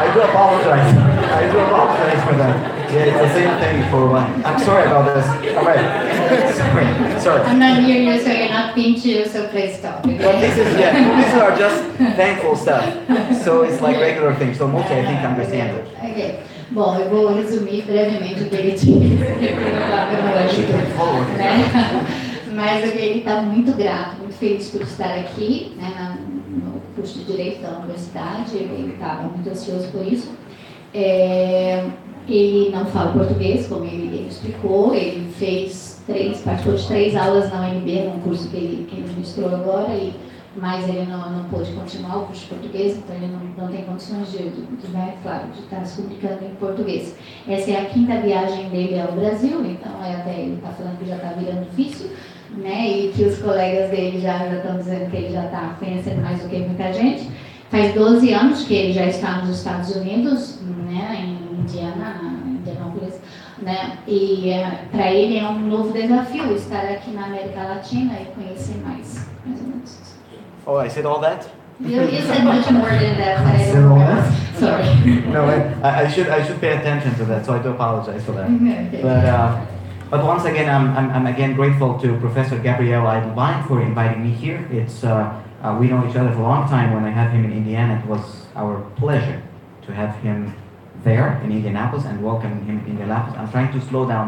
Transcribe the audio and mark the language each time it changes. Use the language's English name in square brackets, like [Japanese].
[English] I do apologize for that. Yeah, it's the same thing for one. I'm sorry about this. All right. Sorry. I'm not near you, so you're not pinch you, so please stop. Okay? Well, these are just thankful stuff. So it's like regular things. So mostly I think understand it. Ok. [Portuguese] Bom, eu vou resumir brevemente o que ele tinha né? Mas ele está muito grato, muito feliz por estar aqui, né, no curso de Direito da Universidade. Ele estava muito ansioso por isso. Ele não fala português, como ele explicou. Ele participou de 3 aulas na UNB, num curso que ele ministrou agora, mas ele não pôde continuar o curso de português, então ele não tem condições de estar se comunicando em português. Essa é a 5ª viagem dele ao Brasil, então até ele está falando que já está virando difícil, né, e que os colegas dele já estão dizendo que ele já está conhecendo mais do que muita gente. Faz 12 anos que ele já está nos Estados Unidos, né, em Florianópolis, né? E para ele é um novo desafio estar aqui na América Latina e conhecer mais ou menos. [English] Oh, I said all that? You said much more than that, but I Said don't all remember. that? Sorry. No, I should pay attention to that, so I do apologize for that. Okay. But once again, I'm again grateful to Professor Gabriel Islã for inviting me here. It's we know each other for a long time. When I had him in Indiana, it was our pleasure to have him there in Indianapolis and welcome him in Indianapolis. I'm trying to slow down.